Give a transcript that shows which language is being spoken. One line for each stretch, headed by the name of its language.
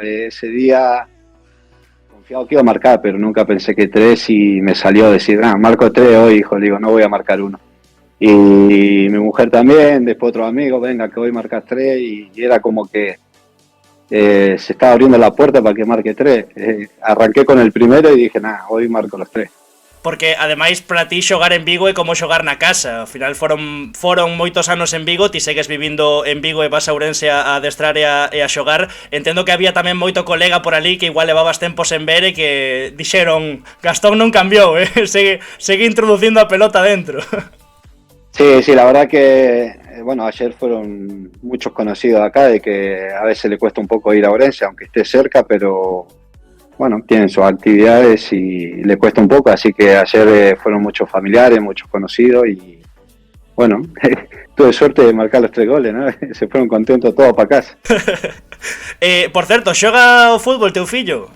Spanish: Ese día confiado que iba a marcar, pero nunca pensé que 3 y me salió decir, marco 3 hoy, hijo, digo, no voy a marcar 1. Y mi mujer también, después otro amigo, venga, que voy a marcar 3 y era como que se estaba abriendo la puerta para que marque 3. Arranqué con el primero y dije, hoy marco los 3.
Galician: Porque ademais para ti xogar en Vigo é como xogar na casa. Ao final foron moitos anos en Vigo, ti segues vivindo en Vigo e vas a Ourense a adestrar e a xogar. Entendo que había tamén moito colega por ali que igual levabas tempos en ver e que dixeron Gastón non cambiou, segue introducindo a pelota dentro.
Spanish: Sí, la verdad que bueno, ayer fueron muchos conocidos acá de que a veces le cuesta un poco ir a Ourense, aunque esté cerca, pero bueno, tienen sus actividades y le cuesta un poco, así que ayer fueron muchos familiares, muchos conocidos y bueno, tuve suerte de marcar los 3 goles, ¿no? Se fueron contentos todos para casa.
Galician: Por certo, xoga o fútbol teu fillo?